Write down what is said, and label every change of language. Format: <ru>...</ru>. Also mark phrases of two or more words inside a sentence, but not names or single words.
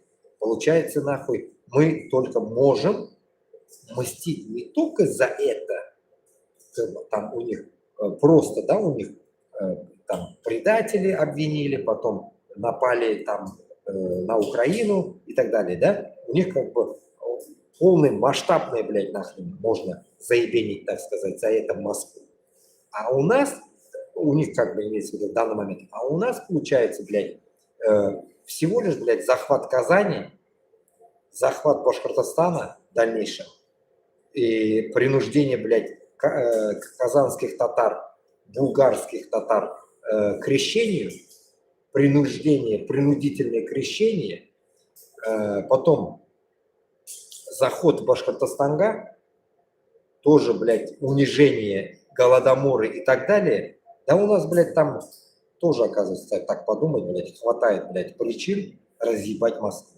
<ru>Получается, нахуй, мы только можем мстить не только за это, там у них просто, да, у них там предатели обвинили, потом напали там на Украину и так далее, да, у них как бы полный масштабный, блядь, нахрен можно заебенить, так сказать, за это Москву. А у нас, у них как бы имеется в виду в данный момент, а у нас получается, блядь, всего лишь, блядь, захват Казани, захват Башкортостана в дальнейшем и принуждение, блядь, казанских татар, булгарских татар к крещению, принудительное крещение, потом заход в Башкортостанга, тоже, блядь, унижение, голодоморы и так далее. Да у нас, блядь, там тоже, оказывается, так подумать, блядь, хватает, блядь, причин разъебать Москву.</ru>